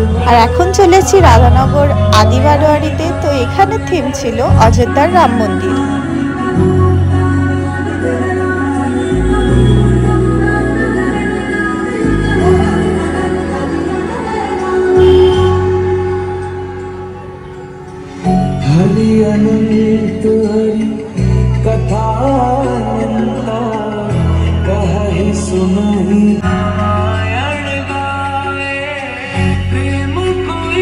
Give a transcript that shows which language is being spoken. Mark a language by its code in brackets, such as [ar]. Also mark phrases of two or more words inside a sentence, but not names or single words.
[bn] আর এখন চলেছি রাধানগর আদি বারোয়ারিতে। তো এখানে থিম ছিল অযোধ্যার রাম মন্দির। [awa] हरि अनंत हरि कथा अनंता कहि सुनहि नारायण गावे प्रेम कोई।